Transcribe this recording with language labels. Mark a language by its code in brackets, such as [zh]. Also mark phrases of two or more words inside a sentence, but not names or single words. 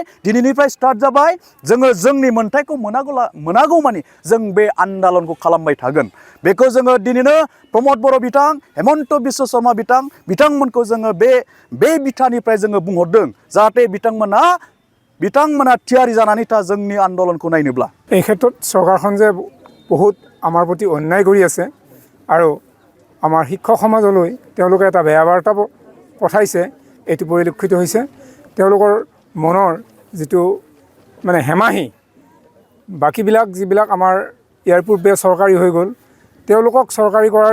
[brx] दिनैनिफ्राय स्टार्ट जाबाय। जोङो जोंनि मोन्थायखौ मोनागौ मानि जों बे आन्दोलनखौ खालामबाय थागोन। बेखौ जोङो दिनैनो प्रमद बर' बिथां हिमन्त बिश्व शर्मा बिथांमोनखौ जोङो बे बिथानिफ्राय जोङो बुंहरदों जाहाथे बिथांमोना थियारि जानानै था जोंनि आन्दोलनखौ नायनोब्ला। [as] এই ক্ষেত্ৰত চৰকাৰখন যে বহুত আমাৰ প্ৰতি অন্যায় কৰি আছে আৰু আমাৰ শিক্ষক সমাজলৈ তেওঁলোকে এটা বেয়া বাৰ্তা পঠাইছে এইটো পৰিলক্ষিত হৈছে। তেওঁলোকৰ মনৰ যিটো হেমাহি বাকীবিলাক যিবিলাক আমাৰ ইয়াৰ পূৰ্বে চৰকাৰী হৈ গ'ল তেওঁলোকক চৰকাৰী কৰাৰ